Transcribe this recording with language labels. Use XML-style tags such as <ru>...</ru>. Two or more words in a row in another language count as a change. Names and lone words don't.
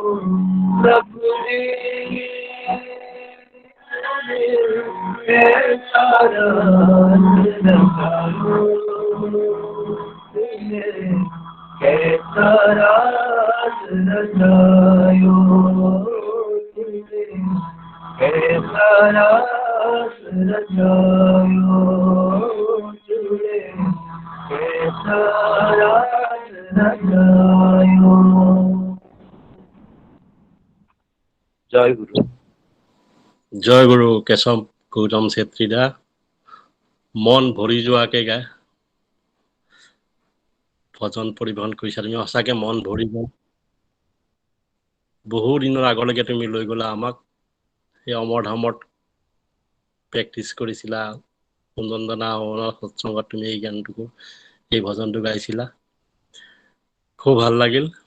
<hi>प्रभु जी कैसा रास रचायो, कैसा रास रचायो, कैसा रास रचायो, कैसा रास रचायो। जय गुरु।</hi> <as>জয় গুৰু কেশৱ গৌতম চেত্ৰীদা, মন ভৰি যোৱাকে গায় ভজন পৰিৱেশন কৰিছা তুমি, সঁচাকে মন ভৰি যায়। বহু দিনৰ আগলৈকে তুমি লৈ গলা আমাক, সেই অমৰধামত প্ৰেক্টিচ কৰিছিলা, কুঞ্জনদানা সৎসংগত তুমি এই গানটোকো এই ভজনটো গাইছিলা, খুব ভাল লাগিল।</as>